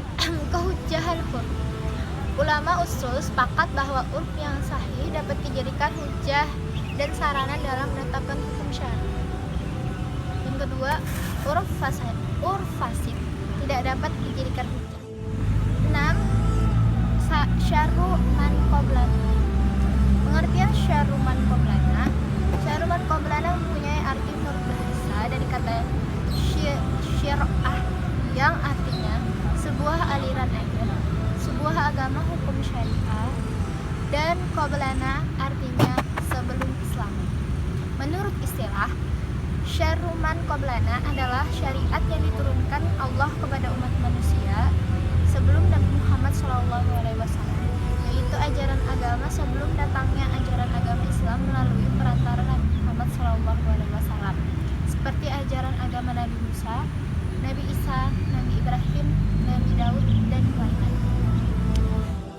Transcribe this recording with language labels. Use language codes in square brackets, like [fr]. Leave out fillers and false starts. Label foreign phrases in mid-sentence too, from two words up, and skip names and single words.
[id] Kehujjahan urf. Ulama usul sepakat bahwa urf yang sahih dapat dijadikan hujjah dan sarana dalam menetapkan hukum syar'i. Yang kedua, urf fasid tidak dapat dijadikan hujjah. 6. [ar] شرع من قبلنا. [id] Pengertian [ar] شرع من قبلنا. شرع من قبلنا [id] mempunyai arti menurut bahasa dari kata syir'ah yang artinya sebuah aliran agama, sebuah agama hukum syariah, dan qoblana artinya sebelum Islam. Menurut istilah, [ar] شرع من قبلنا [id] adalah syariat yang diturunkan Allah kepada umat manusia sebelum Nabi Muhammad SAW, yaitu ajaran agama sebelum datangnya ajaran agama Islam melalui perantara Nabi Muhammad SAW, seperti ajaran agama Nabi Musa, Nabi Isa, Nabi Ibrahim, Nabi Daud, dan lain-lain.